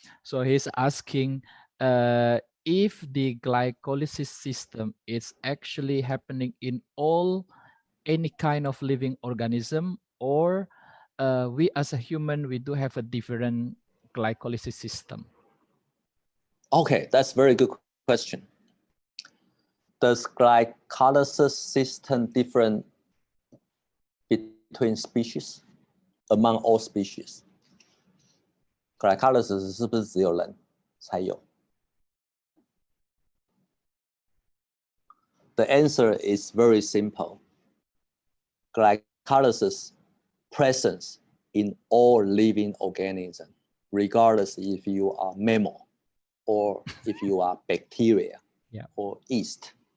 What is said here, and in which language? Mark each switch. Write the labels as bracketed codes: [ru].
[en] So he's asking if the glycolysis system is actually happening in any kind of living organism, or we as a human, we do have a different glycolysis system. Okay, that's a very good question. Does glycolysis system different between species, among all species? [zh] Glycolysis 是不是只有人才有？ [en] The answer is very simple. Glycolysis presence in all living organisms, regardless if you are mammal or if you are bacteria or yeast.